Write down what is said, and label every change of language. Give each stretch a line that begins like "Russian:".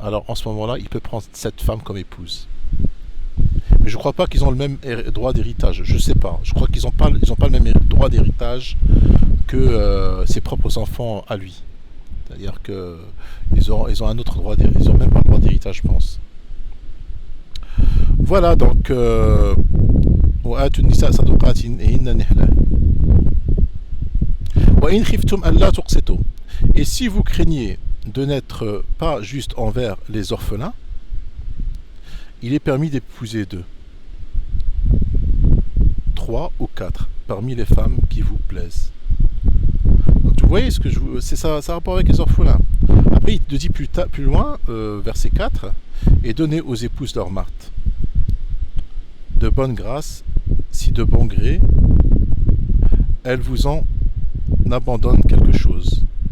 French: Alors en ce moment-là, il peut prendre cette femme comme épouse. Mais je ne crois pas qu'ils ont le même droit d'héritage. Je ne sais pas. Je crois qu'ils n'ont pas le même droit d'héritage que ses propres enfants à lui. C'est-à-dire qu'ils ont un autre droit d'héritage. Ils n'ont même pas le droit d'héritage, je pense. Voilà, donc...
Arabic: وآتوا النساء صدقاتهن نحلة وإن خفتم ألا تقسطوا.
French: Et si vous craignez de n'être pas juste envers les orphelins, il est permis d'épouser 2, 3 ou 4 parmi les femmes qui vous plaisent. Donc vous voyez ce que c'est ça a rapport avec les orphelins. Après il te dit plus loin, verset 4, et donnez aux épouses leur marthe de bonne grâce, si de bon gré, elles vous en abandonnent quelque chose.